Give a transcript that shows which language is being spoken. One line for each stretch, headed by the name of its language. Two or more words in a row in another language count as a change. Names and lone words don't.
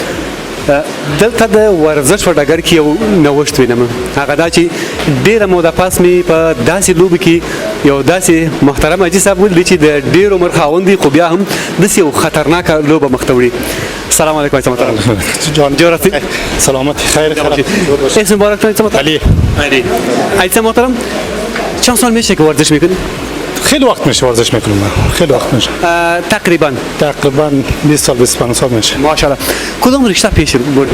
Pashto: دلته د ورزش په ډګر کې یو نوښت وینم هغه دا چې ډېره موده پس مې په داسې لوبو کې یو داسې محترم حاجي صاحب ولیدی چې د ډېر عمر خاوند دی خو بیا هم داسې یو خطرناکه لوبه مخ ته وړي.
Arabic: السلام علیکم
Persian: حاجي محترم جان جوړ هستی سلامت خیر اسم مبارک حاجی محترم علی حاجی محترم چند سال میشه که ورزش میکنی؟ خیلی وقت میشه ورزش میکنم خیلی وقت میشه تقریبا 20 سال 25 سال میشه ماشاءالله. کدوم رشته پیش بردی؟